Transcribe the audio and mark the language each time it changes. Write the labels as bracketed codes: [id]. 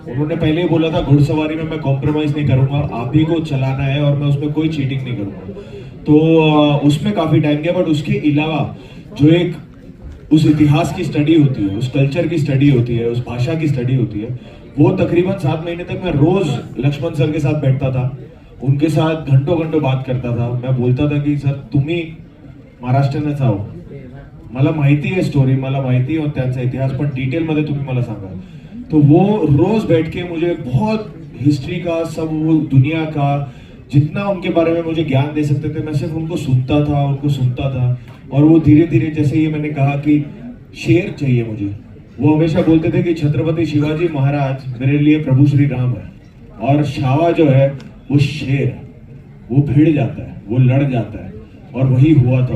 [hi] उन्होंने पहले ही बोला था घुड़सवारी में मैं कॉम्प्रोमाइज नहीं करूंगा, आप ही को चलाना है और मैं उसमें कोई चीटिंग नहीं करूंगा। तो उसमें काफी टाइम गया, बट उसके अलावा जो एक उस इतिहास की स्टडी होती है, उस कल्चर की स्टडी होती है, उस भाषा की स्टडी होती है, वो तकरीबन 7 महीने तक मैं रोज लक्ष्मण सर के साथ बैठता था, उनके साथ घंटों घंटों बात करता था। मैं बोलता था की [mr] सर तुम्ही महाराष्ट्रानेच आहो, मला माहिती आहे स्टोरी, मला माहिती आहे त्यांचा इतिहास, पण डिटेल मध्ये तुम्ही मला सांगा। [hi] तो वो रोज बैठ के मुझे बहुत हिस्ट्री का, सब वो दुनिया का जितना उनके बारे में मुझे ज्ञान दे सकते थे, मैं सिर्फ उनको सुनता था। और वो धीरे धीरे, जैसे ये मैंने कहा कि शेर चाहिए मुझे, वो हमेशा बोलते थे कि छत्रपति शिवाजी महाराज मेरे लिए प्रभु श्री राम है, और छावा जो है वो शेर है, वो भिड़ जाता है, वो लड़ जाता है, और वही हुआ था।